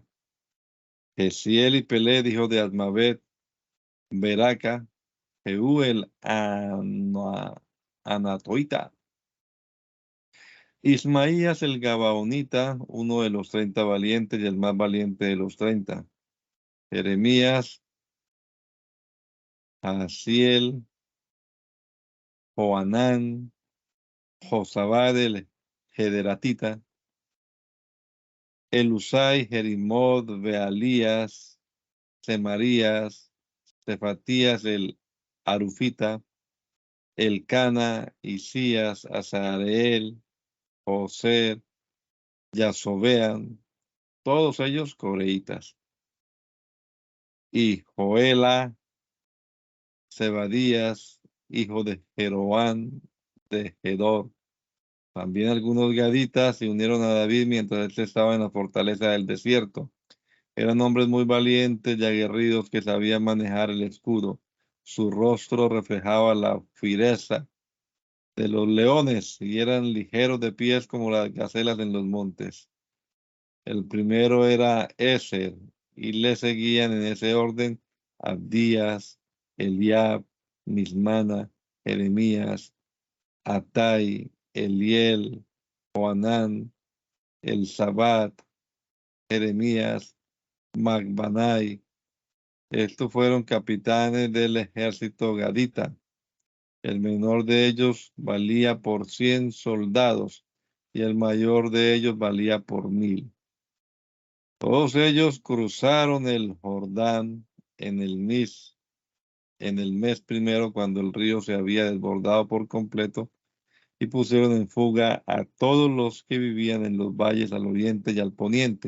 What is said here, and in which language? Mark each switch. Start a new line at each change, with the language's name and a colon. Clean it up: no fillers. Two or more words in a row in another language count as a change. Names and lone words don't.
Spanish: Gesiel y Peled, hijos de Asmavet, Beraca, Jehú el Anatoita. Ismaías el Gabaonita, uno de los 30 valientes y el más valiente de los 30. Jeremías, Asiel, Joanán, Josabad el Gederatita, Elusai, Jerimod, Bealías, Semarías, Cefatías el Arufita, Elcana, Isías, Azareel, Joser, Yasobean, todos ellos coreitas. Y Joela, Zebadías, hijo de Jeroán, de Gedor. También algunos gaditas se unieron a David mientras él estaba en la fortaleza del desierto. Eran hombres muy valientes y aguerridos que sabían manejar el escudo. Su rostro reflejaba la fiereza de los leones y eran ligeros de pies como las gacelas en los montes. El primero era Ezer, y le seguían en ese orden Abdías, Eliab, Mismana, Jeremías, Atai, Eliel, Joanán, Elzabat, Jeremías, Magbanai. Estos fueron capitanes del ejército gadita. El menor de ellos valía por 100 soldados y el mayor de ellos valía por 1000. Todos ellos cruzaron el Jordán en el mes primero, cuando el río se había desbordado por completo, y pusieron en fuga a todos los que vivían en los valles al oriente y al poniente.